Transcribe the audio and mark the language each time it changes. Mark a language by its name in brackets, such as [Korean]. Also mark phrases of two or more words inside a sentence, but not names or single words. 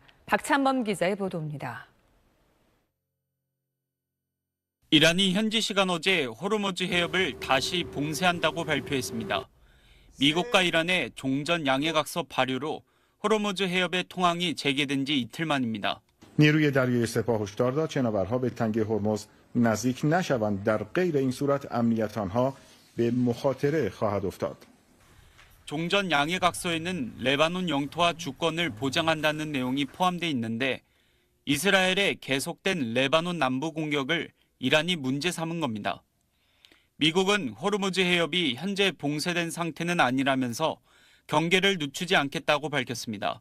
[Korean] 박찬범 기자의 보도입니다. 이란이 현지 시간 어제 호르무즈 해협을 다시 봉쇄한다고 발표했습니다. 미국과 이란의 종전 양해각서 발효로 호르무즈 해협의 통항이 재개된 지 이틀 만입니다. [Persian] نیروی دریایی سپاه هشدار داد شناورها به تنگه هرمز نزدیک نشوند. در غیر این صورت امنیت آنها به مخاطره خواهد افتاد. [Korean] 종전 양해각서에는 레바논 영토와 주권을 보장한다는 내용이 포함돼 있는데 이스라엘의 계속된 레바논 남부 공격을 이란이 문제 삼은 겁니다. 미국은 호르무즈 해협이 현재 봉쇄된 상태는 아니라면서 경계를 늦추지 않겠다고 밝혔습니다.